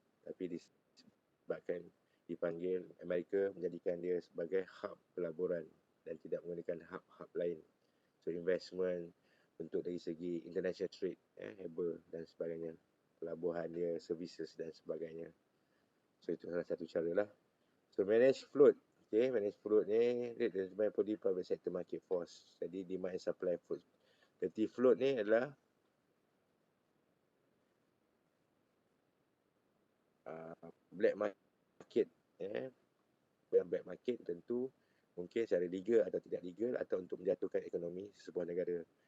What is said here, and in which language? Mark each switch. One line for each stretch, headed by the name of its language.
Malay: Tapi disebabkan dipanggil Amerika menjadikan dia sebagai hub pelaburan dan tidak menggunakan hub-hub lain. So investment untuk dari segi
English: international trade,
Malay: harbor dan sebagainya. Pelabuhan dia, services dan sebagainya. So itu salah satu cara lah.
English: So manage float. Okay, manage float ni rate by private sector market force. Jadi demand and supply float.
Malay: Dirty float ni adalah black market. Black market tentu mungkin secara legal atau tidak legal atau untuk menjatuhkan ekonomi sebuah negara.